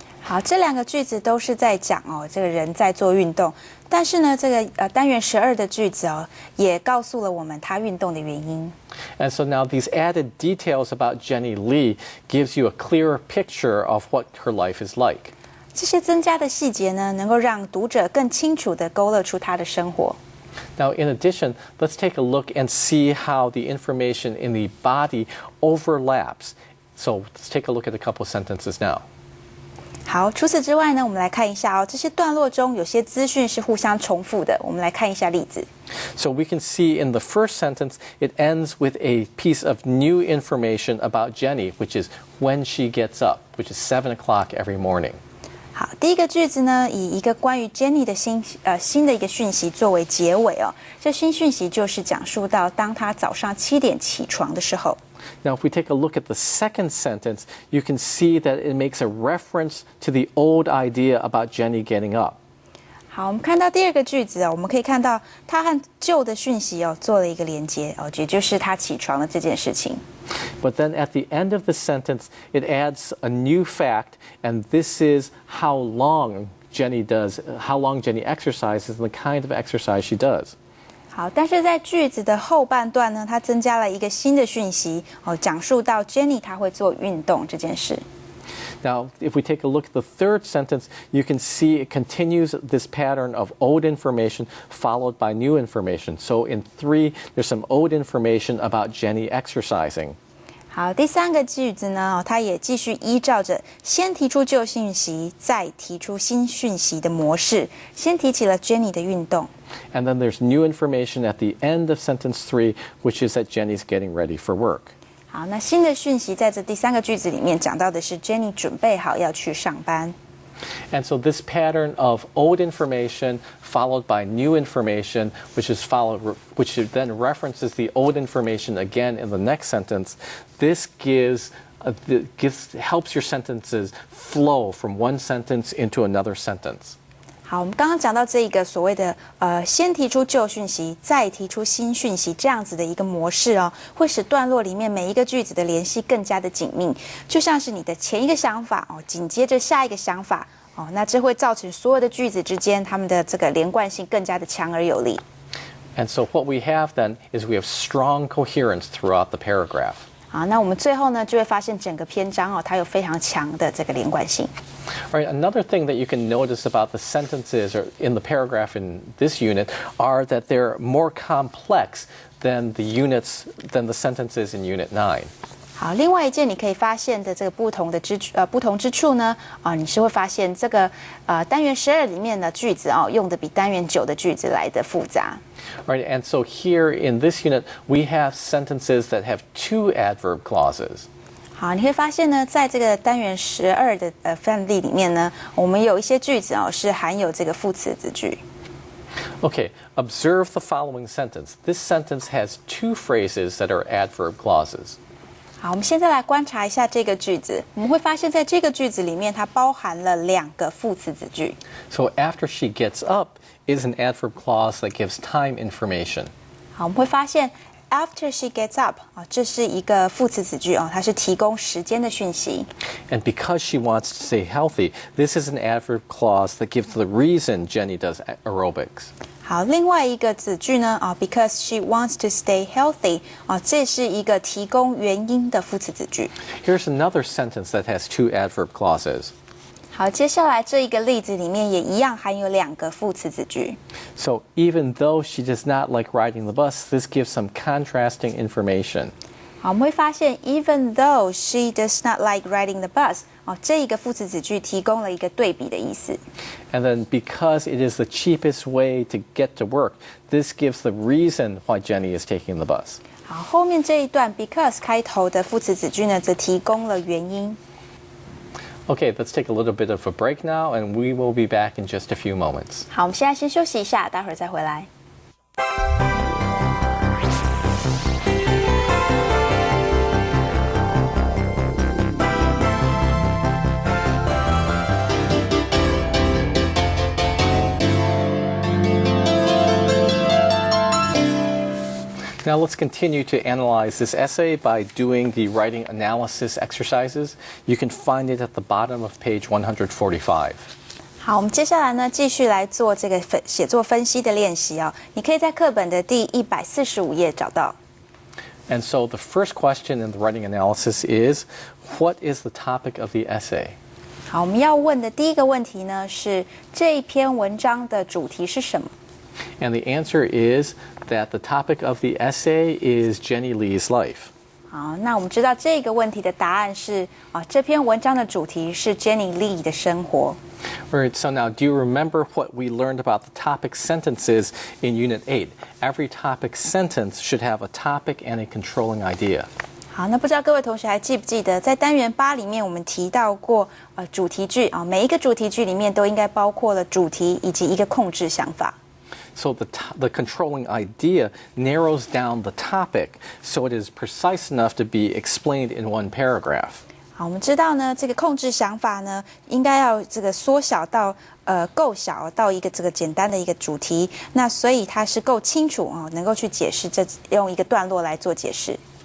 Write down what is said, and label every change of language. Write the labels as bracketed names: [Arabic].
[Chinese] 好，这两个句子都是在讲这个人在做运动，但是呢，这个单元12的句子也告诉了我们他运动的原因。 [English] And so now these added details about Jenny Lee gives you a clearer picture of what her life is like. [Chinese] 这些增加的细节呢，能够让读者更清楚地勾勒出他的生活。 [English] Now, in addition, let's take a look and see how the information in the body overlaps. So let's take a look at a couple of sentences now. [Chinese] 好，除此之外呢，我们来看一下这些段落中有些资讯是互相重复的，我们来看一下例子。 [English] So we can see in the first sentence, it ends with a piece of new information about Jenny, which is when she gets up, which is 7 o'clock every morning. [Chinese] 好，第一个句子呢，以一个关于 Jenny 的新的一个讯息作为结尾这新讯息就是讲述到当她早上7点起床的时候。 [English] Now, if we take a look at the second sentence, you can see that it makes a reference to the old idea about Jenny getting up. [Chinese] 好，我们看到第二个句子我们可以看到它和旧的讯息做了一个连接也就是她起床的这件事情。 [English] But then at the end of the sentence, it adds a new fact, and this is how long Jenny exercises and the kind of exercise she does. [Chinese] 好，但是在句子的后半段呢，它增加了一个新的讯息讲述到 Jenny 她会做运动这件事。 [English] Now, if we take a look at the third sentence, you can see it continues this pattern of old information followed by new information. So in 3, there's some old information about Jenny exercising. [Chinese] 好，第三个句子呢，它也继续依照着先提出旧讯息，再提出新讯息的模式，先提起了 Jenny 的运动。 [English] And then there's new information at the end of sentence 3, which is that Jenny's getting ready for work. [Chinese] 好，那新的讯息在这第三个句子里面讲到的是 Jenny 准备好要去上班。 [English] And so this pattern of old information followed by new information, which then references the old information again in the next sentence, this helps your sentences flow from one sentence into another sentence. [Chinese] 好，我们刚刚讲到这一个所谓的先提出旧讯息，再提出新讯息这样子的一个模式会使段落里面每一个句子的联系更加的紧密，就像是你的前一个想法紧接着下一个想法那这会造成所有的句子之间它们的这个连贯性更加的强而有力。 [English] And so what we have then is we have strong coherence throughout the paragraph. [Chinese] 好，那我们最后呢就会发现整个篇章它有非常强的这个连贯性。 [English] All right, another thing that you can notice about the sentences or in the paragraph in this unit are that they're more complex than the sentences in Unit 9. [Chinese] 好，另外一件你可以发现的这个不同之处呢你是会发现这个单元12里面的句子用的比单元9的句子来的复杂。 [English] Right, and so here in this unit, we have sentences that have 2 adverb clauses. [Chinese] 好，你会发现呢，在这个单元12的范例里面呢，我们有一些句子是含有这个副词子句。 [English] Okay, observe the following sentence. This sentence has 2 phrases that are adverb clauses. [Chinese] 好，我们现在来观察一下这个句子，我们会发现在这个句子里面，它包含了2个副词子句。 [English] So after she gets up is an adverb clause that gives time information. [Chinese] 好，我们会发现 [English] after she gets up [Chinese] 这是一个副词子句它是提供时间的讯息。 [English] And because she wants to stay healthy, this is an adverb clause that gives the reason Jenny does aerobics. [Chinese] 好，另外一个子句呢 [English] because she wants to stay healthy [Chinese] 这是一个提供原因的副词子句。 [English] Here's another sentence that has 2 adverb clauses. [Chinese] 好，接下来这一个例子里面也一样含有2个副词子句。 [English] So even though she does not like riding the bus, this gives some contrasting information. [Chinese] 好，我们会发现 [English] even though she does not like riding the bus [Chinese] 这一个副词子句提供了一个对比的意思。 [English] And then because it is the cheapest way to get to work, this gives the reason why Jenny is taking the bus. [Chinese] 好，后面这一段 because 开头的副词子句呢，则提供了原因。 [English] Okay, let's take a little bit of a break now, and we will be back in just a few moments. [Chinese] 好，我们现在先休息一下，待会儿再回来。 [English] Now let's continue to analyze this essay by doing the writing analysis exercises. You can find it at the bottom of page 145. [Chinese] 好，我们接下来呢，继续来做这个写作分析的练习你可以在课本的第145页找到。 [English] And so the first question in the writing analysis is, what is the topic of the essay? [Chinese] 好，我们要问的第一个问题呢是这一篇文章的主题是什么？ [English] And the answer is that the topic of the essay is Jenny Lee's life. [Chinese] 好，那我们知道这个问题的答案是这篇文章的主题是 Jenny Lee 的生活。 [English] All right, so now do you remember what we learned about the topic sentences in Unit 8? Every topic sentence should have a topic and a controlling idea. [Chinese] 好，那不知道各位同学还记不记得，在单元8里面我们提到过主题句每一个主题句里面都应该包括了主题以及一个控制想法。 [English] So the controlling idea narrows down the topic so it is precise enough to be explained in one paragraph. [Chinese] 好，我们知道呢，这个控制想法呢，应该要这个缩小到够小到一个这个简单的一个主题，那所以它是够清楚能够去解释，用一个段落来做解释。